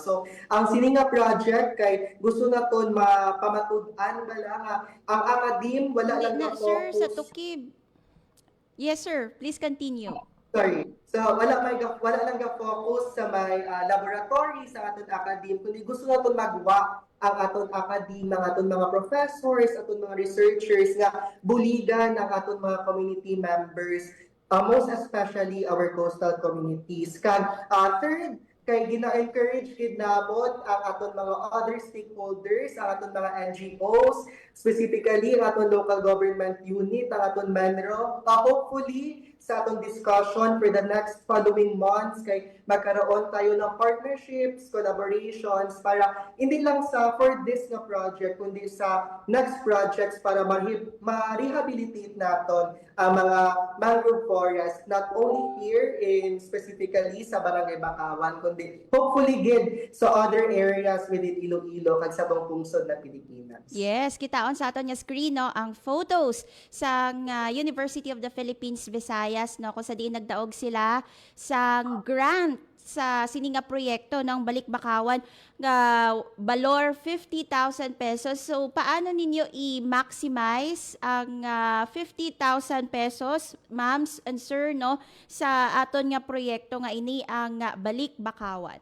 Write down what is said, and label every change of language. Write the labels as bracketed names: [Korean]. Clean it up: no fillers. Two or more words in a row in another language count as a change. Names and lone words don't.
[Hiligaynon] So ang sini nga project kay gusto na ton mapamatud-an bala nga ang academe wala lang na sir, focus sa Tukib. [English] Yes, sir. Please continue. [Hiligaynon] Sorry. So wala lang ga-focus sa may laboratory sa aton academe kundi gusto naton magwa ang aton academe, ang aton mga professors, aton mga researchers nga buligan ang aton mga community members, [English] most especially our coastal communities. [Hiligaynon] Kag third, kay gina-encourage gid namon ang aton mga [English] other stakeholders, [Hiligaynon] ang aton mga NGOs, specifically ang aton [English] local government [Hiligaynon] unit, ang aton MENRO, hopefully sa atong discussion [English] for the next following months [Hiligaynon] kay [Filipino] magkaroon tayo ng [English] partnerships, collaborations [Hiligaynon] para hindi lang sa [English] for this [Hiligaynon] na project kundi sa [English] next projects [Hiligaynon] para ma-rehabilitate naton ang mga [English] mangrove forest not only here in specifically [Hiligaynon] sa Barangay Bakawan kundi hopefully gid sa [English] other areas within [Hiligaynon] Iloilo kag sa buong pungsod na Pilipinas. Yes, kitaon sa aton nga screen, no, ang photos sa University of the Philippines Visayas, no, kung sa diin nagdaog sila sa grant sa sini nga proyekto ng Balikbakawan nga balor 50,000 pesos. So paano ninyo i-maximize ang 50,000 pesos, ma'ams and sir, no, sa aton nga proyekto nga ini ang Balikbakawan?